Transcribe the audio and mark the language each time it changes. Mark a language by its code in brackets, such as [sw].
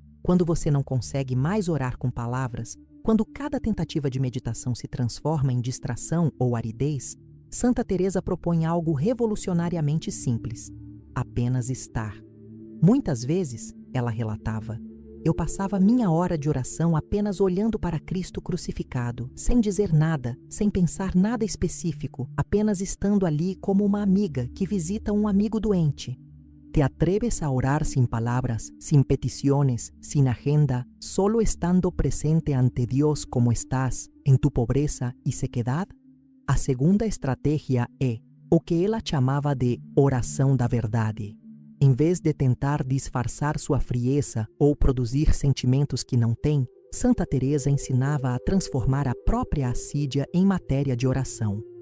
[pt] Quando você não consegue mais orar com palavras, quando cada tentativa de meditação se transforma em distração ou aridez, Santa Teresa propõe algo revolucionariamente simples: apenas estar. Muitas vezes, ela relatava, eu passava minha hora de oração apenas olhando para Cristo crucificado, sem dizer nada, sem pensar nada específico, apenas estando ali como uma amiga que visita um amigo doente. [es] ¿Te atreves a orar sin palabras, sin peticiones, sin agenda, solo estando presente ante Dios como estás, en tu pobreza y sequedad? [pt] A segunda estratégia é o que ela chamava de oração da verdade. Em vez de tentar disfarçar sua frieza ou produzir sentimentos que não tem, Santa Teresa ensinava a transformar a própria assídia em matéria de oração.